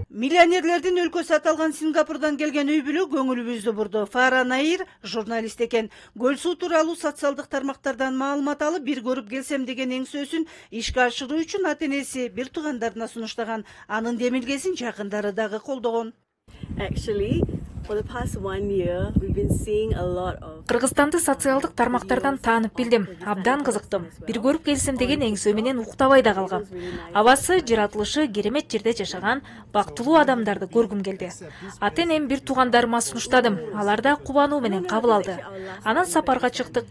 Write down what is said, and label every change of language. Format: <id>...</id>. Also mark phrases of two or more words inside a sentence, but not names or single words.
<ky>Миллионерлердин өлкөсү аталган Сингапурдан келген үй бүлө көңүлүбүздү бурду. Фара Наир журналист экен. Көл суу тууралуу социалдык тармактардан маалымат алып, бир көрүп келсем деген эңсөөсүн ишке ашыруу үчүн ата-энеси бир туугандарына сунуштаган. Анын демилгесин жакындары дагы колдогон.</ky> <en>Actually, for the past 1 year, we've been seeing a lot of</en> <ky>Кыргызстанды социалдык тармактардан таанып билдим. Абдан кызыктым. Бир көрүп келсем деген эңсөө менен уктабай да калгам. Абасы, жаратылышы керемет жерде жашаган бактылуу адамдарды көргүм келди. Ата-энем бир туугандарыма сунуштадым. Алар да кубануу менен кабыл алды. Анан сапарга чыктык.</ky>